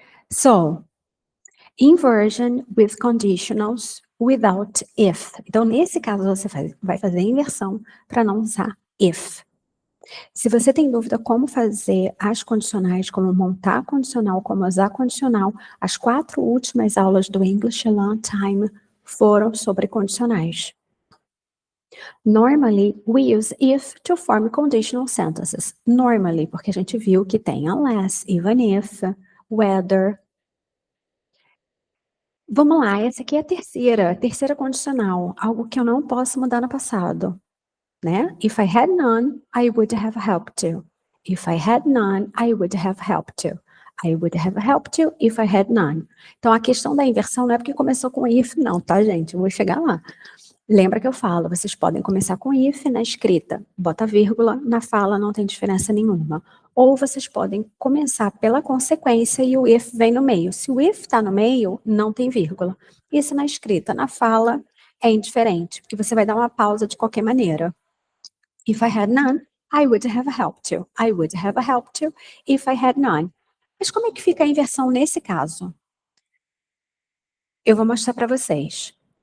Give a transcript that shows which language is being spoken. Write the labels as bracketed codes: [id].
[en] So, inversion with conditionals without if. [pt] Então, nesse caso, você vai fazer a inversão para não usar if. Se você tem dúvida como fazer as condicionais, como montar a condicional, como usar a condicional, as 4 últimas aulas do English Learn Time foram sobre condicionais. [en] Normally, we use if to form conditional sentences. [pt] Normally, porque a gente viu que tem unless, even if, whether. Vamos lá, essa aqui é a terceira condicional, algo que eu não posso mudar no passado, né? [en] If I had none, I would have helped you. If I had none, I would have helped you. I would have helped you if I had none. [pt] Então, a questão da inversão não é porque começou com if, não, tá, gente? Eu vou chegar lá. Lembra que eu falo, vocês podem começar com if na escrita, bota vírgula, na fala não tem diferença nenhuma. Ou vocês podem começar pela consequência e o if vem no meio. Se o if está no meio, não tem vírgula. Isso na escrita, na fala é indiferente, porque você vai dar uma pausa de qualquer maneira. [en] If I had none, I would have helped you. I would have helped you if I had none. [pt] Mas como é que fica a inversão nesse caso? Eu vou mostrar para vocês.